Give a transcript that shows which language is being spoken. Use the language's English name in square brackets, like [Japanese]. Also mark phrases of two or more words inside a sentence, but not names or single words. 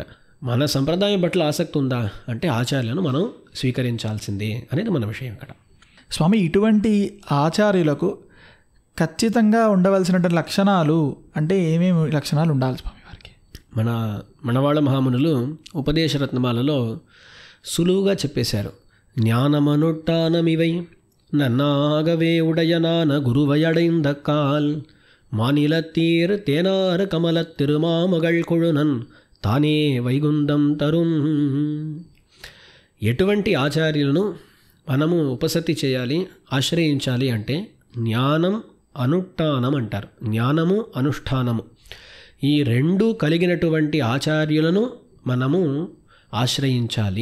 [Telugu] మన సంప్రదాయం పట్ల ఆసక్తి ఉందా అంటే ఆచార్యులను మనం స్వీకరించాల్సిందే అనేది మన విషయం ఇక్కడ. స్వామి, ఇటువంటి ఆచార్యులకు ఖచ్చితంగా ఉండవలసినటువంటి లక్షణాలు అంటే ఏమేమి లక్షణాలు ఉండాలి స్వామి వారికి? మనవాళ్ళ మహామునులు ఉపదేశరత్నమాలలో సులువుగా చెప్పేశారు. [Tamil] ஞானமனுட்டானமிவை நன்னாகவே உடையனான குருவையடைந்தக்கால் மாநிலத்தீர் தேனாறு கமலத் திருமாமகள் கொழுனன் தானே வைகுந்தம் தரும். [Telugu] ఎటువంటి ఆచార్యులను మనము ఉపసతి చేయాలి, ఆశ్రయించాలి అంటే జ్ఞానం అనుష్ఠానం అంటారు. జ్ఞానము అనుష్ఠానము ఈ రెండూ కలిగినటువంటి ఆచార్యులను మనము ఆశ్రయించాలి.